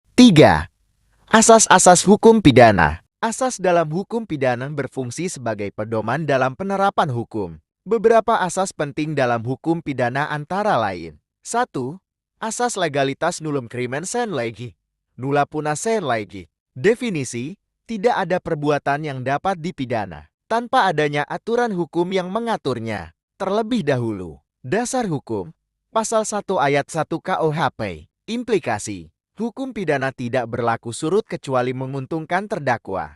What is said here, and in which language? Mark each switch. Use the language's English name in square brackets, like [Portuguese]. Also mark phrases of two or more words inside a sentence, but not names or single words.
[Indonesian] 3. Asas-asas hukum pidana. Asas dalam hukum pidana berfungsi sebagai pedoman dalam penerapan hukum. Beberapa asas penting dalam hukum pidana antara lain. 1. Asas legalitas [Latin] nullum crimen sine lege. Nulla puna sine lege. [Indonesian] Definisi, tidak ada perbuatan yang dapat dipidana tanpa adanya aturan hukum yang mengaturnya. Terlebih dahulu, dasar hukum, pasal 1 ayat 1 KUHP. Implikasi, hukum pidana tidak berlaku surut kecuali menguntungkan terdakwa.